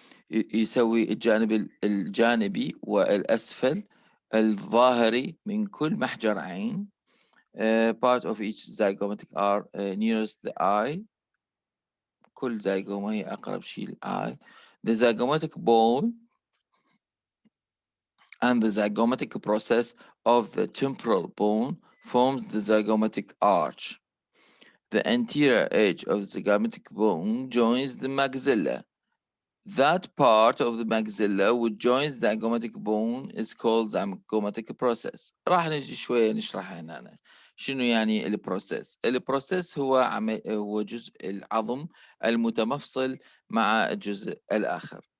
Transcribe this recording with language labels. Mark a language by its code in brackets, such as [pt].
[ar] يسوي الجانب الجانبي والأسفل الظاهري من كل محجر عين. [en] Part of each zygomatic are nearest the eye. [ar] كل زيجومة هي أقرب شيء للeye. [en] The zygomatic bone and the zygomatic process of the temporal bone forms the zygomatic arch. The anterior edge of the zygomatic bone joins the maxilla. That part of the maxilla which joins the zygomatic bone is called zygomatic process. [ar] راح نجي شوية نشرح هنا شنو يعني البروسيس. البروسيس هو جزء العظم المتمفصل مع الجزء الآخر.